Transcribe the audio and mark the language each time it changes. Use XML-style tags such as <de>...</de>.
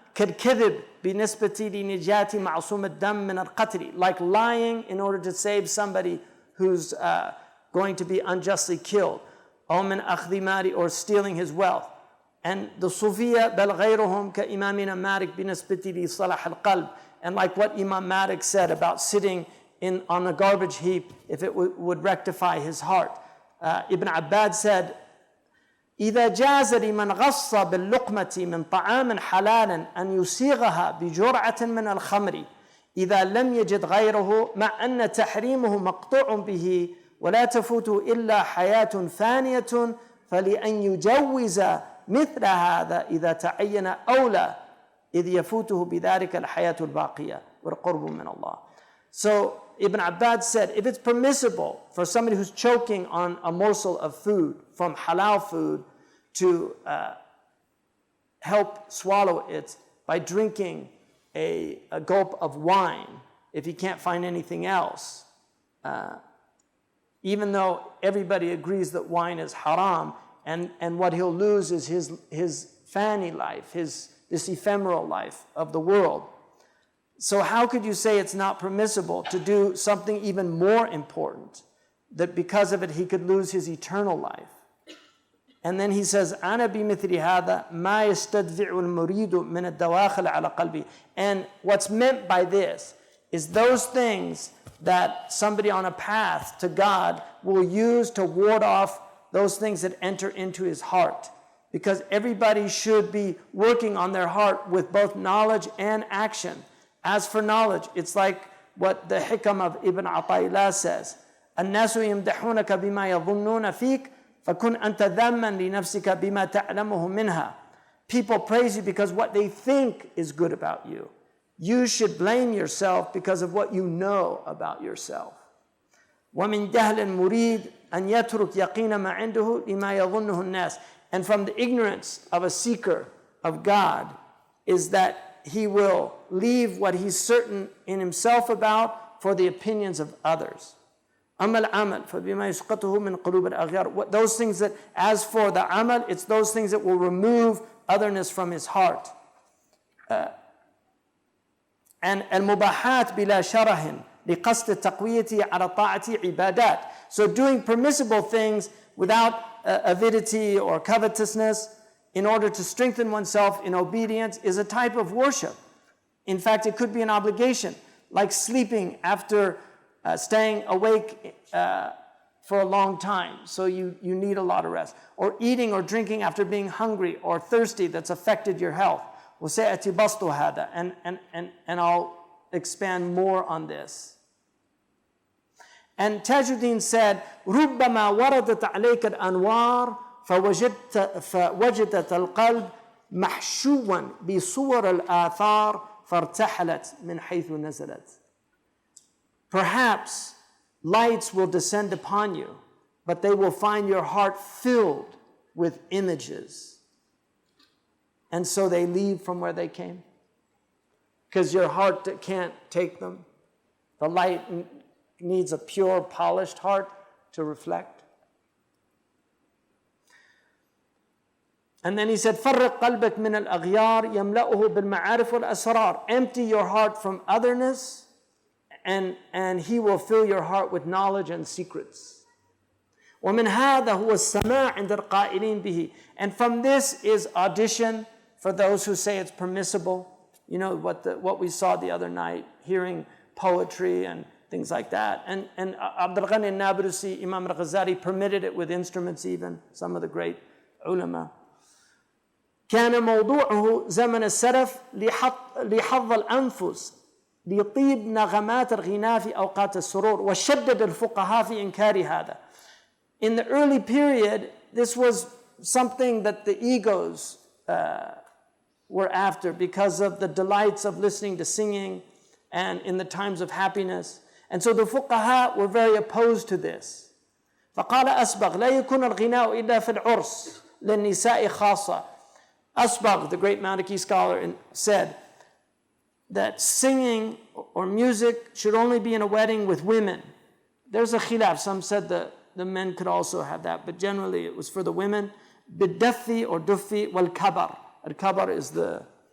<ar>كالكذب بنسبة لنجاة معصوم الدم من القتل,</ar> <en>like lying in order to save somebody who's going to be unjustly killed,</en> <ar>أو من أخذ مال,</ar> <en>or stealing his wealth. And the Sufiya</en> <ar>بل غيرهم كإمامنا مالك بنسبة لصلاح القلب,</ar> <en>and like what Imam Malik said about sitting on a garbage heap if it would rectify his heart. Ibn Abbad said,</en> <ar>إذا جاز لمن غص باللقمة من طعام حلال أن يسيغها بجرعة من الخمر إذا لم يجد غيره, مع أن تحريمه مقطوع به ولا تفوته إلا حياة فانية, فلأن يجوز مثل هذا إذا تعين أولى إذ يفوته بذلك الحياة الباقية والقرب من الله.</ar> <en>So Ibn Abbad said, if it's permissible for somebody who's choking on a morsel of food from halal food to help swallow it by drinking a gulp of wine, if he can't find anything else, even though everybody agrees that wine is haram, and what he'll lose is his fani life, this ephemeral life of the world. So how could you say it's not permissible to do something even more important, that because of it he could lose his eternal life? And then he says,</en> <ar>أنا بمثل هذا ما يستدفع المريد من الدواخل على قلبي.</ar> <en>And what's meant by this is those things that somebody on a path to God will use to ward off those things that enter into his heart. Because everybody should be working on their heart with both knowledge and action. As for knowledge, it's like what the Hikam of Ibn Ata'illah says.</en> <ar>الناس يمدحونك بما يظنون فيك فكن أنت ذما لنفسك بما تعلمه منها.</ar> <en>People praise you because what they think is good about you. You should blame yourself because of what you know about yourself.</en> <ar>ومن جهل المريد أن يترك يقين ما عنده لما يظنه الناس.</ar> <en>And from the ignorance of a seeker of God is that he will leave what he's certain in himself about for the opinions of others.</en> <ar>أما العمل فبما يسقطه من قلوب الأغيار.</ar> <en>Those things that, as for the amal, it's those things that will remove otherness from his heart. And</en> <ar>المباحات بلا شره لقصد تقويته على طاعة عبادات.</ar> <en>So doing permissible things without avidity or covetousness in order to strengthen oneself in obedience is a type of worship. In fact, it could be an obligation, like sleeping after staying awake for a long time, so you need a lot of rest. Or eating or drinking after being hungry or thirsty that's affected your health.</en> <ar>وسيأتي بسط هذا,</ar> <en>and I'll expand more on this. And Tajuddin said,</en> <ar>ربما وردت عليك الأنوار فوجدت القلب محشوا بصور الآثار فارتحلت من حيث نزلت.</ar> <en>Perhaps lights will descend upon you, but they will find your heart filled with images. And so they leave from where they came. Because your heart can't take them. The light needs a pure, polished heart to reflect. And then he said,</en> <ar>فرق قلبك من الأغيار يملأه بالمعارف والأسرار.</ar> <en>Empty your heart from otherness, and he will fill your heart with knowledge and secrets.</en> <ar>ومن هذا هو السماع عند القائلين به.</ar> <en>And from this is audition for those who say it's permissible. You know what we saw the other night, hearing poetry and things like that. And Abdul Ghani al-Nablusi, Imam al-Ghazali permitted it with instruments even, some of the great ulama.</en> <ar>كان موضوعه زمن السلف لحظ الأنفس لطيب نغمات الغناء في أوقات السرور وشدد الفقهاء في إنكار هذا.</ar> <en>In the early period, this was something that the egos were after because of the delights of listening to singing and in the times of happiness. And so the fuqaha were very opposed to this.</en> <ar>فقال أسبغ لا يكون الغناء إلا في العرس للنساء خاصة.</ar> <en>Asbagh, the great Maliki scholar, said that singing or music should only be in a wedding with women. There's a khilaf. Some said that the men could also have that, but generally it was for the women. Bidaffi or duffi wal kabar. Al kabar is the</en>